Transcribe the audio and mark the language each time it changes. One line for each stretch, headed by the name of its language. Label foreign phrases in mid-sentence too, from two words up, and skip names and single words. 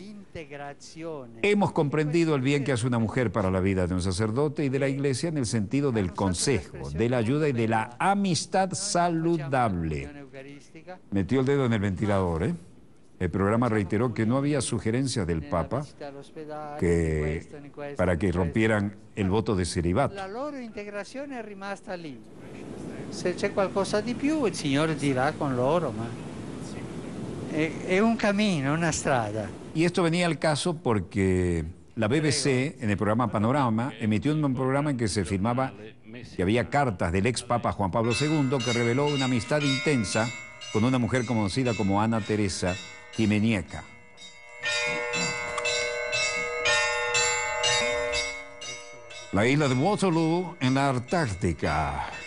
Spanish: Hemos comprendido el bien que hace una mujer para la vida de un sacerdote y de la Iglesia en el sentido del consejo, de la ayuda y de la amistad saludable. Metió el dedo en el ventilador, ¿eh? El programa reiteró que no había sugerencias del Papa para que rompieran el voto de celibato.
Italian: La loro integrazione è rimasta lì. Se c'è qualcosa di più, il Signore dirà con loro, ma è un cammino, una strada.
Spanish: Y esto venía al caso porque la BBC, en el programa Panorama, emitió un programa en que se afirmaba que había cartas del ex Papa Juan Pablo II que reveló una amistad intensa con una mujer conocida como Ana Teresa Jimenieca. La isla de Waterloo en la Antártica.